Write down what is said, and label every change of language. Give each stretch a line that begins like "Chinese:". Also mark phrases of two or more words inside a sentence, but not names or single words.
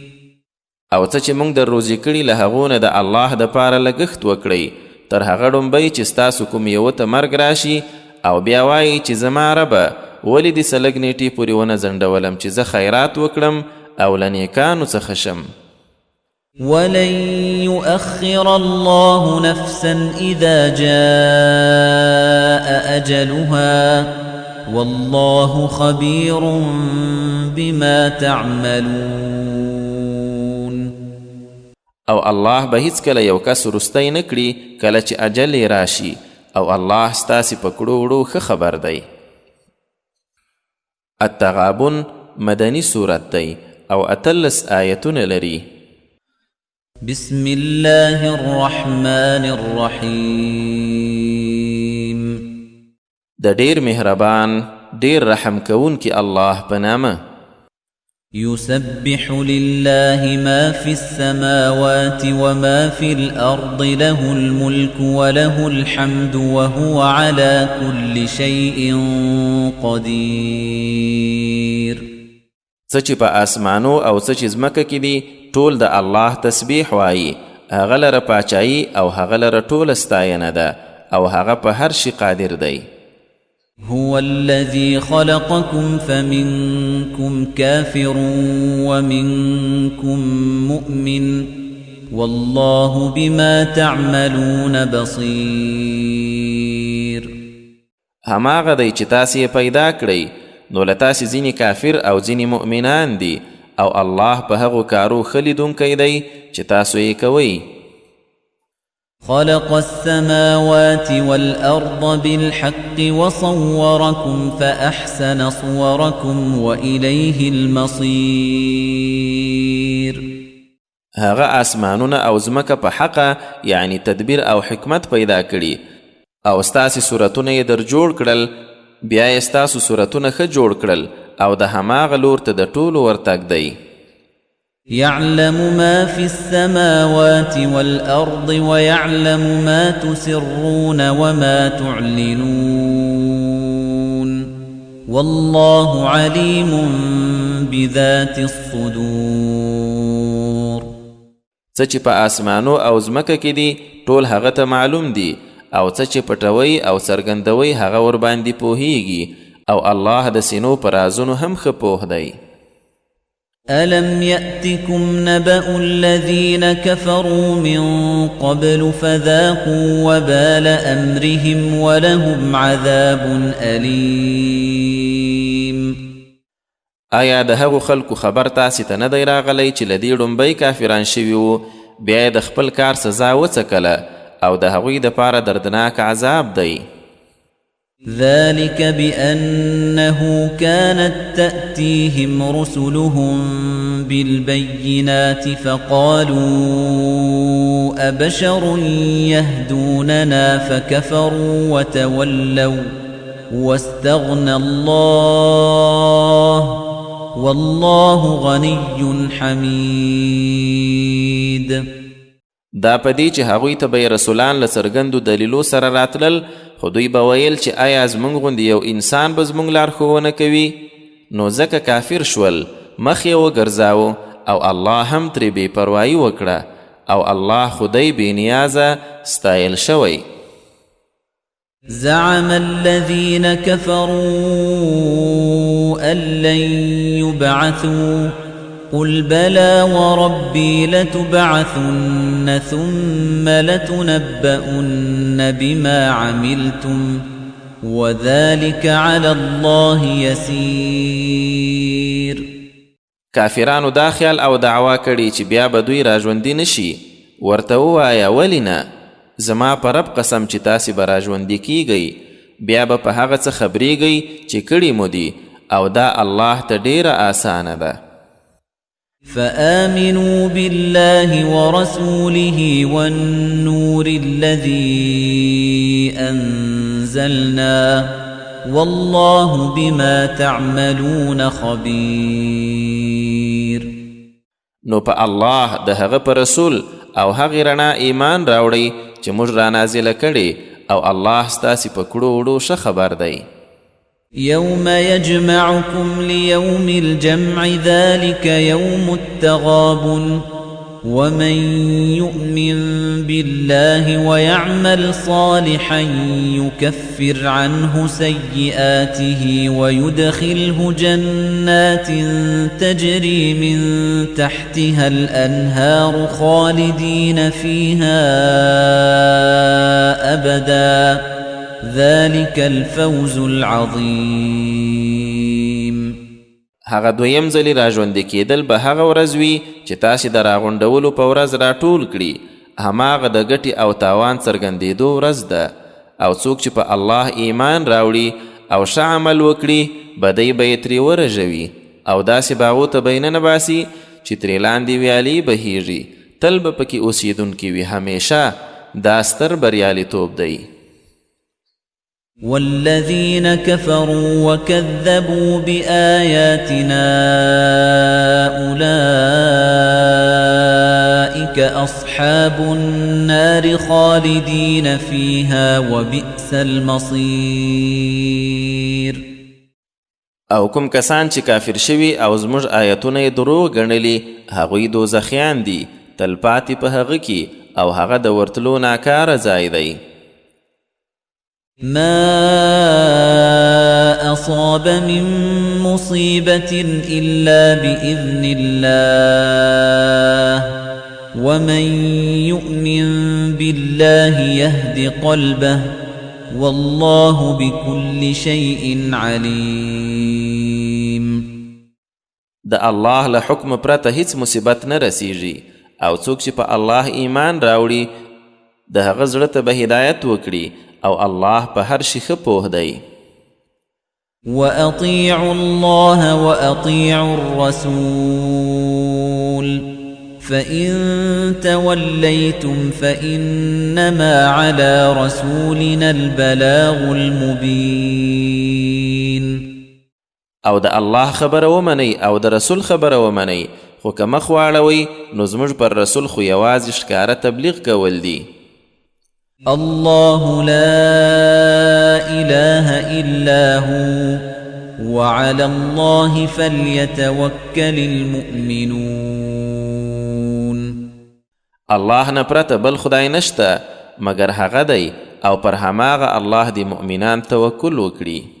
Pashto: او څه چې موږ در روزي کړي له هغو نه د الله دپاره لګښت وکړئ تر هغه ډومبی چې ستاسو کوم یوه ته مرګ راشي، او بیا وایي چې زما ربه ولې دې څه لږ نیټې پورې ونه ځنډولم چې زه خیرات وکړم او له نیکانو څخه شم.
Arabic: ولن يؤخر الله نفسا إذا جاء أجلها والله خبير بما تعملون.
Pashto: او الله به هیڅ کله یو کس وروستی نه کړي کله چې اجل یې راشي، او الله ستاسې په کړو وړو ښه خبر دی. التغابن مدني سورت دی او 18 آیتونه لري.
Arabic: بسم الله الرحمن الرحیم.
Pashto: د ډیر مهربان ډیر رحم کون کی الله په نامه.
Arabic: يسبح لله ما في السماوات وما في الأرض له الملك وله الحمد وهو على كل شيء قدير.
Pashto: څه چې په آسمانو او څه چې ځمکه کې دي ټول د الله تسبیح وایي. هغه لره پاچایي او هغه لره ټوله ستاینه ده او هغه په هر شي قادر دی.
Arabic: هو الذي خلقكم فمنكم كافر ومنكم مؤمن والله بما تعملون بصير.
Pashto: هماغه دی چې تاسې پیدا کړئ نو له تاسې ځینې کافر او ځینې مؤمنان دي او الله په هغو کارو ښه لیدونکی دی چې تاسو یې کوئ.
Arabic: خلق السماوات والأرض بالحق وصوركم فأحسن صوركم وإليه المصير.
Pashto: هغه آسمانونه او ځمکه په حقه یعنی تدبیر او حکمت پیدا کړي او ستاسې صورتونه یې در جوړ کړل بیا یې ستاسو صورتونه ښه جوړ کړل او د هماغه لور ته د ټولو ورتګ دی.
Arabic: يعلم ما في السماوات والأرض ويعلم ما تسرون وما تعلنون والله عليم بذات الصدور.
Pashto: څه چې په آسمانو او ځمکه کې دي ټول هغه ته معلوم دي او څه چې پټوي او څرګندوي هغه ور باندې پوهیږي او الله د سینو پر رازونو هم ښه پوه دی.
Arabic: ألم يأتكم نبأ الذين كفروا من قبل فذاقوا وبال أمرهم ولهم عذاب أليم.
Pashto: آیا د هغو خلکو خبر تاسې ته نه دی راغلی چې له دې ډومبی کافران شوي وو بیا یې د خپل کار سزا وڅکله او د هغوی دپاره دردناک عذاب دی.
Arabic: ذلك بأنه كانت تأتيهم رسلهم بالبينات فقالوا أبشر يهدوننا فكفروا وتولوا واستغنى الله والله غني حميد.
Pashto: دا پدې چې هغوی ته به رسولان له څرګندو دلیلو سره راتلل خو دوی به ویل چې آیا زموږ غوندې یو انسان به زموږ لارښوونه کوي نو ځکه کافر شول مخ یې وګرځاوه او الله هم ترې بې پروایي وکړه او الله خدای بې نیازه ستایل شوی.
Arabic: زعم الذين كفروا أن لن يبعثوا قل بلى وربي لتبعثن ثم لتنبؤن بما عملتم وذلك على الله يسير.
Pashto: کافرانو دا خیال او دعوا کړي چې بیا به دوی راژوندي نشي. ورته ووایه ولې نه؟ زما په رب قسم چې تاسې به راژوندي کیږئ بیا به په هغه څه خبریږئ چې کړي مو دي او دا الله ته ډیره آسانه ده.
Arabic: فآمنوا بالله ورسوله والنور الذي أنزلنا والله بما تعملون خبير.
Pashto: نو په الله د هغه په رسول او هغې رڼا ایمان راوړئ چې موږ را نازله کړې او الله ستاسې په کړو وړو ښه خبر دی.
Arabic: يوم يجمعكم ليوم الجمع ذلك يوم التغابن ومن يؤمن بالله ويعمل صالحا يكفر عنه سيئاته ويدخله جنات تجري من تحتها الأنهار خالدين فيها أبدا ذلك الفوز العظيم.
Pashto: هغه دویم ځلې راژوندي کېدل به هغه ورځ وي چې تاسې د راغونډولو په ورځ راټول کړي. هماغه د ګټې او تاوان څرګندېدو ورځ ده او څوک چې په الله ایمان راوړي او ښه عمل وکړي بدی به یې ترې ورژوي او داسې باغو ته به یې ننباسي چې ترې لاندې ویالې بهیږي تل به پکې اوسېدونکي وي همیشه دا ستر بریالیتوب دی.
Arabic: والذين كفروا وكذبوا بآياتنا أولئك أصحاب النار خالدين فيها وبئس المصير.
Pashto: او کوم کسان چې کافر شوي او زموږ آیتونه یې دروغ ګڼلي هغوی دوزخیان دي تلپاتې په هغه کې او هغه د ورتلو ناکاره ځای دی.
Arabic: ما أصاب من مصيبة إلا بإذن الله ومن يؤمن بالله يهد قلبه والله بكل شيء عليم.
Pashto: د الله له حکم پرته هیڅ مصیبت نه رسیږي او څوک چې په الله ایمان راوړي د هغه زړه ته به هدایت وکړي او الله په هر شي ښه پوه دی.
Arabic: وأطيعوا الله وأطيعوا الرسول فإن توليتم فإنما على رسولنا البلاغ المبين.
Pashto: او د الله خبره ومنئ او د رسول خبره ومنئ خو که مخ واړوئ نو زموږ پر رسول خو یوازې ښکاره تبلیغ کول دي.
Arabic: الله لا إله إلا هو وعلى الله فليتوكل المؤمنون.
Pashto: الله نه پرته بل خدای نشته مگر هغه دی او پر هماغه الله دی مؤمنان توکل وکړي.